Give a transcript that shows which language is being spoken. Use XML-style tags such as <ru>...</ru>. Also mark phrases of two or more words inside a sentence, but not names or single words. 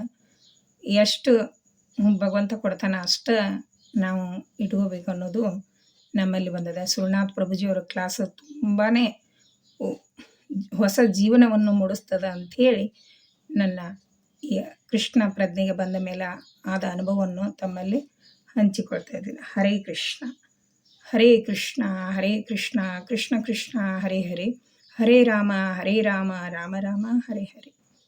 <kn>ಎಷ್ಟು ಭಗವಂತ ಕೊಡ್ತಾನೆ ಅಷ್ಟು ನಾವು ಇಟ್ಕೋಬೇಕು ಅನ್ನೋದು ನಮ್ಮಲ್ಲಿ ಬಂದದ. ಸುರನಾಥ್ ಪ್ರಭುಜಿಯವರ ಕ್ಲಾಸ್ ತುಂಬಾ ಹೊಸ ಜೀವನವನ್ನು ಮೂಡಿಸ್ತದ ಅಂಥೇಳಿ ನನ್ನ ಈ ಕೃಷ್ಣ ಪ್ರಜ್ಞೆಗೆ ಬಂದ ಮೇಲೆ ಆದ ಅನುಭವವನ್ನು ತಮ್ಮಲ್ಲಿ ಹಂಚಿಕೊಳ್ತಾ ಇದ್ದೀನಿ.</kn> <sa>ಹರೇ ಕೃಷ್ಣ, ಹರೇ ಕೃಷ್ಣ, ಹರೇ ಕೃಷ್ಣ, ಕೃಷ್ಣ ಕೃಷ್ಣ ಹರೇ ಹರೇ, ಹರೇ ರಾಮ ರಾಮ ರಾಮ ಹರೇ ಹರೇ.</sa>